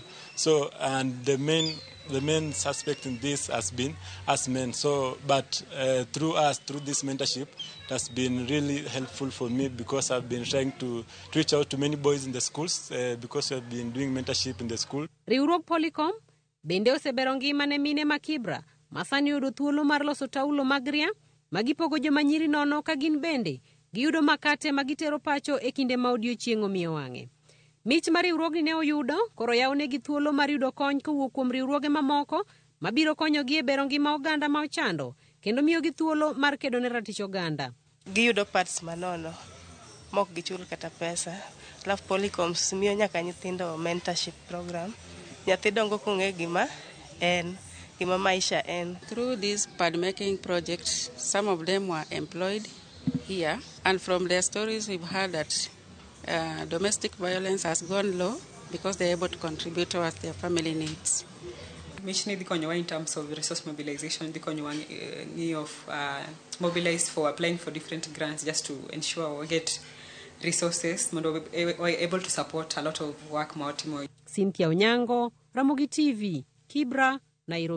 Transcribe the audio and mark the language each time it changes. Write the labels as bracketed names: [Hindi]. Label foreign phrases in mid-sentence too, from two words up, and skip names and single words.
[English] So, and the main suspect in this has been us men. So, but through this mentorship, it has been really helpful for me because I've been trying to reach out to many boys in the schools because we've been doing mentorship in the school. [Luo (Kenya and Tanzania)] Riwruok Polycom bende osebero ngima ne mine ma Kibra masani yudo thuolo mar loso taulo mag ria magipogo joma nyiri nono ka gin bende giyudo makate magitero pacho e kinde ma odiochieng' omiyo wang'e. Mich mar riwruogni ne oyudo koro yawonegi thuolo mar yudo kony kowuok kuom riwruoge mamoko mabiro konyogi e bero ngima oganda ma ochando kendo miyogi thuolo mar kedo ne ratich oganda. Giyudo parts manono mok gichul kata pesa. Alafu Polycom miyo nyaka nyithindo [English] mentorship program. [Luo (Kenya and Tanzania)] Nyathi dongo kong'e gima maisha en. [English] Through this pad making project, some of them were employed here, and from their stories we've heard that domestic violence has gone low because they're able to contribute towards their family needs. [Luo (Kenya and Tanzania)] Mich ni dikonyowa [English] in terms of resource mobilization, dikonyowa of mobilize for applying for different grants just to ensure we get resources, we're able to support a lot of work. Cynthia Onyango, Ramogi TV, Kibra, Nairobi.